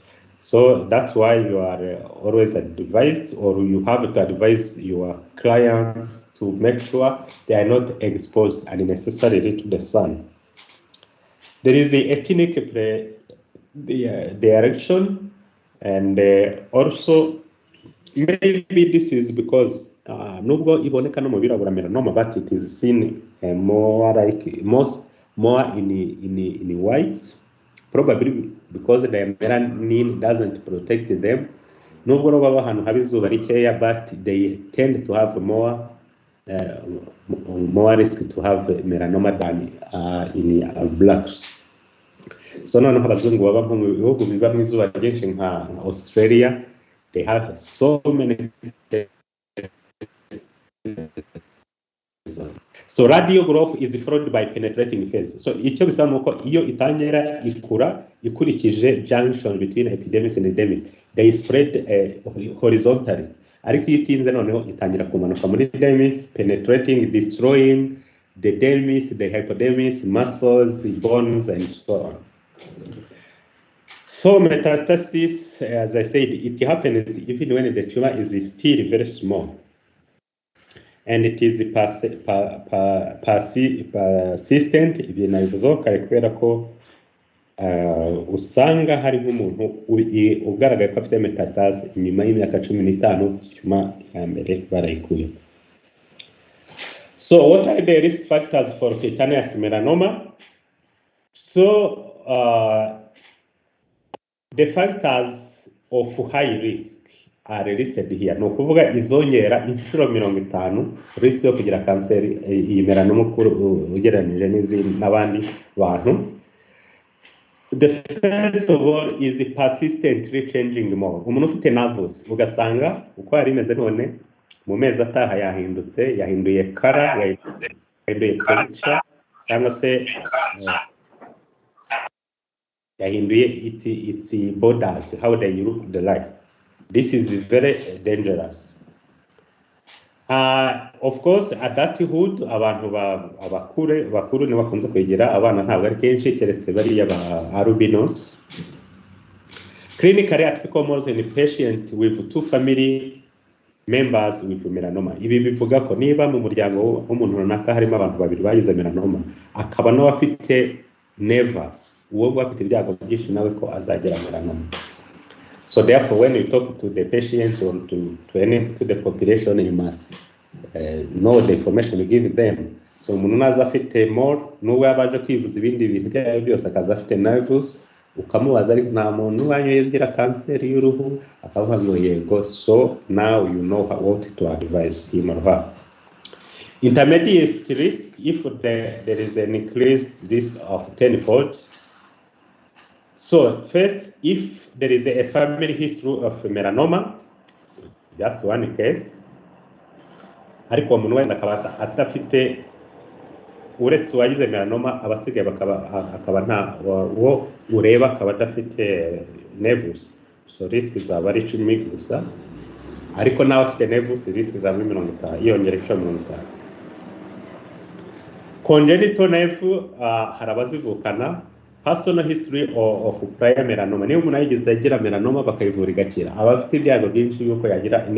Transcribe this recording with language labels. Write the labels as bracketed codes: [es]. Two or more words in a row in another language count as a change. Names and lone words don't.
[en] So that's why you are always advised, or you have to advise your clients to make sure they are not exposed unnecessarily to the sun. There is the ethnic direction, and also maybe this is because [rw] nubwo iboneka no mu birabura melanoma, [en] but it is seen more like more in whites, probably because the melanin doesn't protect them. [rw] Nubwo baba ahantu haba izuba rikeya, [en] but they tend to have more risk to have melanoma than in blacks. [rw] So noneho abazungu baba mu bihugu biba mu izuba ryinshi nka Australia, [en] they have so many. So radial growth is followed by penetrating phase. So [rw] icyo bisaba nuko iyo itangira ikura ikurikije [en] junction between epidermis and dermis, they spread horizontally. [rw] Ariko itinze noneho itangira kumanuka muri dermis, [en] penetrating, destroying the dermis, the hypodermis, muscles, bones, and so on. So metastasis, as I said, it happens even when the tumor is still very small, and it is persistent. [rw] Ibyo nabivuzeho kare kubera ko usanga hari nk'umuntu ugaragaye ko afite metastase inyuma y'imyaka 15 tumor ya mbere barayikuye. [en] So what are the risk factors for cutaneous melanoma? So the factors of high risk are listed here. [rw] No kuvuga izongera inshuro 50 risk yo kugira cancer iyi melanoma ugereranije n'abandi bantu. [en] The first of all is persistently changing more. [rw] Umuntu ufite nervous ugasanga uko ari meze none mu mezi ataha yahinduye kara, yahinduye texture, cyangwa se yahinduye [en] its borders, how they look the light. This is very dangerous. Of course, adulthood, [rw] abantu bakuru ni bakunze kwegera abana, ntabwo ari kenshi keretse bariya ba albinos. [en] Clinically, atypical moles in a patient with 2 family members with melanoma. [rw] Ibi bivuga ko niba mu muryango w'umuntu runaka harimo abantu 2 bagize melanoma, akaba no afite nevus, uwo bafite ibyago byinshi nawe ko azagera melanoma. [en] So therefore, when you talk to the patients or to the population, you must know the information you give them. [rw] So umuntu naza afite mole, n'uwo yabaje kwivuza ibindi bintu byayo byose akaza afite nevus, ukamubaza ariko nta muntu wanyoyezgira kanseri y'uruhu, akavuga ngo yego. [en] So now you know what to advise him or her. Intermediate risk, if there is an increased risk of tenfold. So first, if there is a family history of melanoma, just one case, [rw] ariko umuntu wenda akaba adafite, uretse uwagize melanoma abasigaye akaba nta wo ureba akaba adafite nevus, so risk zaba ari 10 gusa, ariko nawe afite nevus risk zaba 50, yongera 50. [en] Congenital nevus, [rw] hari abazivukana. [en] Personal history of prior melanoma, [rw] niyo umuntu yagize agira melanoma bakayivura igakira, aba afite ibyago byinshi yuko yagira indi